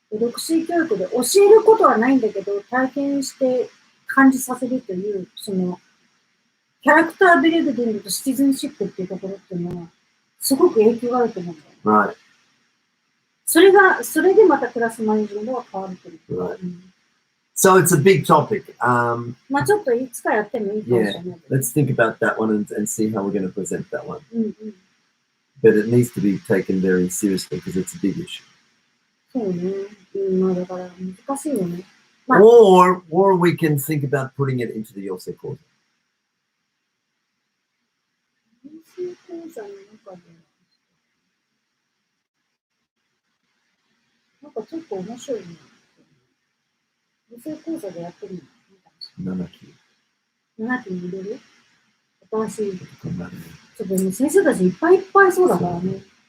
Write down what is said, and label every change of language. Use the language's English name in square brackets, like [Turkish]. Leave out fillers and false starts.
[Japanese] 6C 教育で教えることはないんだけど、体験して感じさせるという、キャラクタービルドィングとシティズンシップっていうところっていうのは、すごく影響があると思うんだよね。 [English] Right. [Japanese] それでまたクラスマネジメントが変わるという。 [English] Right. So it's a big topic. [Japanese] まあちょっといつかやってもいいかもしれない。 [English] Yeah, let's think about that one and see how we're going to present that one. But it needs to be taken very seriously because it's a big issue. [Japanese] そうね。まあだから難しいよね。 [English] Or we can think about putting it into the 養成講座。 [Japanese] 養成講座の中で、なんかちょっと面白いね。養成講座でやってるの。 7期。 7期に入れる？新しい。ちょっとね、先生たちいっぱいいっぱいそうだからね。